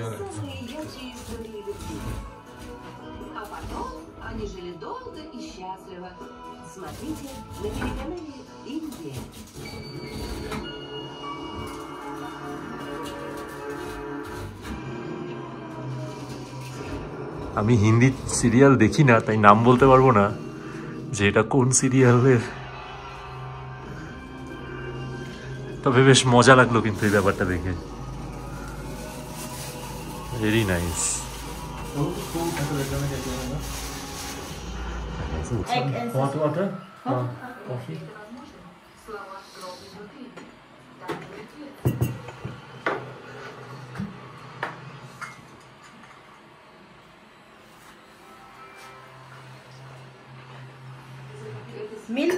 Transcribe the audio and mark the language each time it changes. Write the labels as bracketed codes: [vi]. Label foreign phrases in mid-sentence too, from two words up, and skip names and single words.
[ru] Они жили долго и счастливо Смотрите на телеканале Индия. [bn] আমি হিন্দি সিরিয়াল দেখি না, তাই নাম বলতে পারবো না যে এটা কোন সিরিয়ালের, তবে বেশ মজা লাগলো কিন্তু এই ব্যাপারটা দেখে। [en] very nice. Hot water? Coffee? Milk?